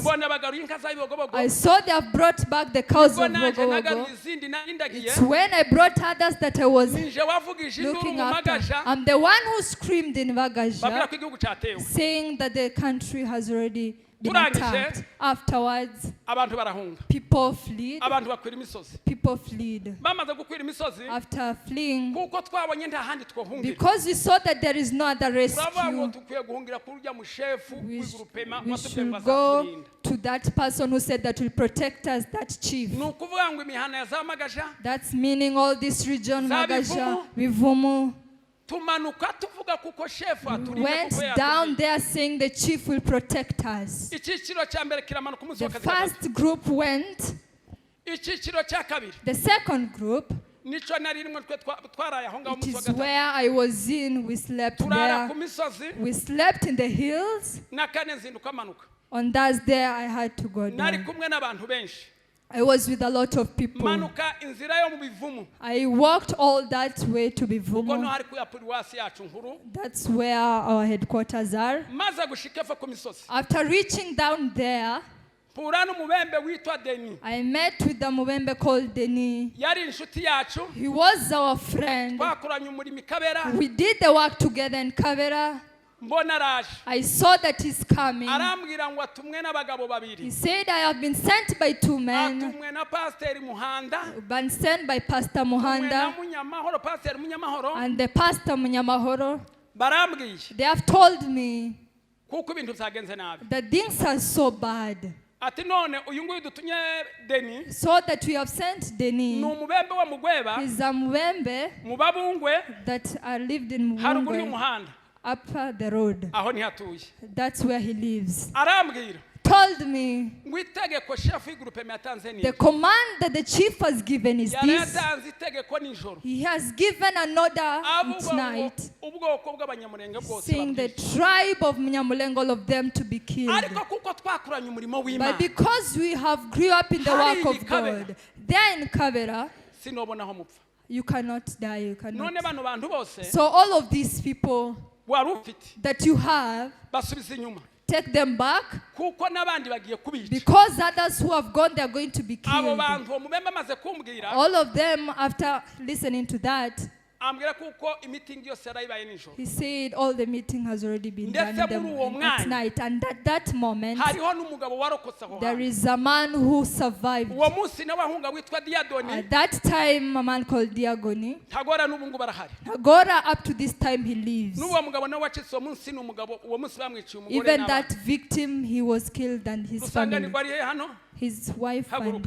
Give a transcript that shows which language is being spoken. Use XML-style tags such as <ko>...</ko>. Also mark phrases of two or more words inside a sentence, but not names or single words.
<rw>mbona bagaruye inka za Bibogobogo</rw> <en>I saw they have brought back the cows</en> <rw>ubwo</rw> <en>of</en> <rw>nanje</rw> <en>Mubibogobogo.</en> <rw>nagaruye izindi narindagiye</rw> <en>It's when I brought others that I was</en> <rw>ninje wavugije induru</rw> <en>looking</en> <rw>mu</rw> <en>after.</en> <rw>Magaja</rw> <en>I'm the one who screamed in</en> <rw>babwira</rw> <en>Vagaja,</en> <rw>ko igihugu cyatewe</rw> <en>saying that the country has already been</en> <rw>Turangije.</rw> <en>attacked. Afterwards,</en> <rw>abantu barahunga</rw> <en>people fled.</en> <rw>abantu bakwira imisozi</rw> <en>People fled.</en> <rw>bamaze gukwira imisozi</rw> <en>After fleeing,</en> <rw>kuko twabonye nta handi twohungira</rw> <en>because we saw that there is no other</en> <rw>turavuga ngo</rw> <en>rescue,</en> <rw>dukwiye guhungira kuri urya mushefu w'igurupema</rw> <en>we</en> <rw>watubwiye</rw> <en>should</en> <rw>ngo</rw> <en>go</en> <rw>azaturinda</rw> <en>to that person who said that will protect us, that chief.</en> <rw>ni ukuvuga ngo imihana ya za Magaja</rw> <en>That's meaning all this region,</en> <rw>Za</rw> <en>Magaja, Bivumu,</en> <rw>tumanuka tuvuga kuko shefu aturinda</rw> <en>went</en> <rw>kuko</rw> <en>down</en> <rw>yatubwiye</rw> <en>there saying the chief will protect us.</en> <rw>icyiciro cya mbere kiramanuka umunsi</rw> <en>The</en> <rw>wa kabiri</rw> <en>first group went.</en> <rw>icyiciro cya kabiri</rw> <en>The second group,</en> <rw>nico nari rimwe twe twaraye aho ngaho</rw> <en>it</en> <rw>umunsi wa</rw> <en>is</en> <rw>gatatu</rw> <en>where I was in. We slept</en> <rw>turara ku</rw> <en>there.</en> <rw>misozi</rw> <en>We slept in the hills.</en> <rw>na kane nzinduka amanuka</rw> <en>On Thursday, I had to go</en> <rw>nari</rw> <en>down.</en> <rw>kumwe n'abantu benshi</rw> <en>I was with a lot of people.</en> <rw>manuka inzira yo mu bivumu</rw> <en>I walked all that way to</en> <rw>ubwo no</rw> <en>Bivumu.</en> <rw>hari kuya paruwasi yacu nkuru</rw> <en>That's where our headquarters are.</en> <rw>maze gushika epfo ku misozi</rw> <en>After reaching down there,</en> <rw>mpura n'umubembe witwa Deni</rw> <en>I met with the Mubembe called Deni.</en> <rw>yari inshuti yacu</rw> <en>He was our friend.</en> <rw>twakoranye umurimo i Kabera</rw> <en>We did the work together in Kavera.</en> <rw>mbona araje</rw> <en>I saw that he's coming.</en> <rw>arambwira ngo atumwe n'abagabo</rw> <en>He</en> <rw>babiri</rw> <en>said, I have been sent by 2 men,</en> <rw>atumwe na pasiteri Muhanda</rw> <en>been sent by Pastor</en> <rw>atumwe na</rw> <en>Muhanda</en> <rw>Munyamahoro pasiteri Munyamahoro</rw> <en>and the Pastor Munyamahoro.</en> <rw>barambwiye</rw> <en>They have told me</en> <rw>kuko ibintu byagenze nabi</rw> <en>that things are so bad,</en> <rw>ati none uyu nguyu dutumye Deni</rw> <en>so that we have sent</en> <rw>ni</rw> <en>Deni.</en> <rw>umubembe wa Mugweba</rw> <en>He's a Mubembe</en> <rw>mu Babungwe</rw> <en>that lived in</en> <rw>haruguru</rw> <en>Mubumbe,</en> <rw>y'umuhanda</rw> <en>up the road.</en> <rw>aho ntihatuye</rw> <en>That's where he lives.</en> <rw>arambwira</rw> <en>Told me</en> <rw>ngo itegeko shefu y'igurupema yatanze</rw> <en>the</en> <rw>ni</rw> <en>command that the chief has given is</en> <rw>yari</rw> <en>this.</en> <rw>yatanze itegeko nijoro</rw> <en>He has given an order at</en> <rw>avuga ngo</rw> <en>night</en> <rw>ubwoko bw'abanyamurenge bwose</rw> <en>saying the</en> <rw>babwiye.</rw> <en>tribe of Munyamulengo, all of them to be killed.</en> <rw>ariko kuko twakoranye umurimo</rw> <en>But</en> <rw>w'Imana</rw> <en>because we have grew up in the</en> <rw>Hari</rw> <en>work of Kavera. God, there in Kavera,</en> <rw>sinobona aho mupfa</rw> <en>you cannot die, you</en> <rw>none</rw> <en>cannot.</en> <rw>bano bantu bose</rw> <en>So all of these people,</en> <rw>wari ufite</rw> <en>that you have,</en> <rw>basubiza inyuma</rw> <en>take them back,</en> <rw>kuko n'abandi bagiye kubica.</rw> <en>because others who have gone, they are going to be</en> <rw>Abo</rw> <en>killed.</en> <rw>bantu umubembe amaze kumbwira</rw> <en>All of them, after listening to that,</en> <rw>ambwira kuko imitingi yose yarayibaye nijoro.</rw> <en>he said all the meeting has already been done</en> <rw>Ndetse</rw> <en>in</en> <rw>muri uwo</rw> <en>the, at</en> <rw>mwanya,</rw> <en>night. And at that moment,</en> <rw>hariho n'umugabo warokotse aho</rw> <en>there</en> <rw>hantu.</rw> <en>is a man who survived.</en> <rw>Uwo munsi nawe ahunga witwa Diadoni,</rw> <en>At that time, a man called Diagoni.</en> <rw>ntagora n'ubu ngubu arahari.</rw> <en>Agora, up to this time, he lives.</en> <rw>N'uwo mugabo nawe wacitse uwo munsi ni umugabo, uwo munsi bamwiciye umugore</rw> <en>Even</en> <rw>n'abana.</rw> <en>that victim, he was killed, and his family.</en> <rw>Rusanganirwa ari he hano?</rw> <en>His wife and</en> <rw>Haguruka.</rw>